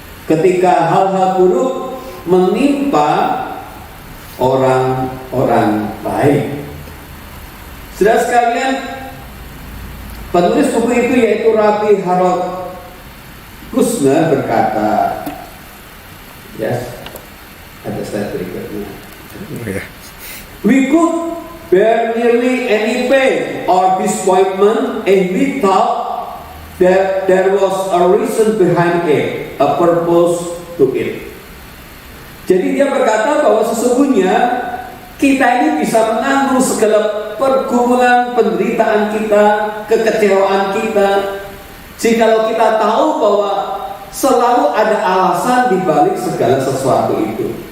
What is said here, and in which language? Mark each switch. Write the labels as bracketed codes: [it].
[id] Ketika hal-hal buruk menimpa orang-orang baik. Saudara sekalian, penulis buku itu yaitu Rabbi Harold Kushner berkata, ada slide berikutnya. [en] We could bear nearly any pain or disappointment if we thought that there was a reason behind it, a purpose to it. [id] Jadi dia berkata bahwa sesungguhnya kita ini bisa menanggung segala pergumulan, penderitaan kita, kekecewaan kita, jikalau kita tahu bahwa selalu ada alasan di balik segala sesuatu itu.